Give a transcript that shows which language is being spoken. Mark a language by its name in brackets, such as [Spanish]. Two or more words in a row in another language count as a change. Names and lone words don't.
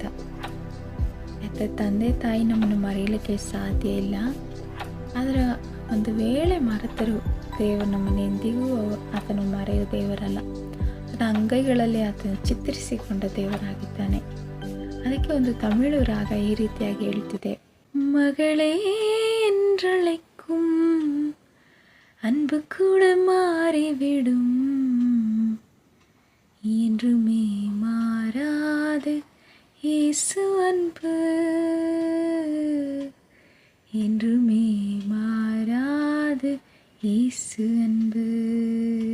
[Kannada] ಹೆತ್ತ ತಂದೆ ತಾಯಿ ನಮ್ಮನ್ನು ಮರೆಯಲಿಕ್ಕೆ ಸಾಧ್ಯ ಇಲ್ಲ. ಆದರೆ ಒಂದು ವೇಳೆ ಮರೆತರು ದೇವರು ನಮ್ಮನ್ನು ಎಂದಿಗೂ ಆತನು ಮರೆಯುವ ದೇವರಲ್ಲ. ಅಂಗೈಗಳಲ್ಲಿ ಆತನು ಚಿತ್ರಿಸಿಕೊಂಡ ದೇವರಾಗಿದ್ದಾನೆ. ಅದಕ್ಕೆ ಒಂದು ತಮಿಳು ರಾಗ ಈ ರೀತಿಯಾಗಿ ಹೇಳ್ತಿದೆ, ಮಗಳೇ [Tamil] என்றழைக்கும் அன்பு கூட மாறிவிடும் என்றுமே மாறாது இயேசு அன்பு என்றுமே மாறாது இயேசு அன்பு.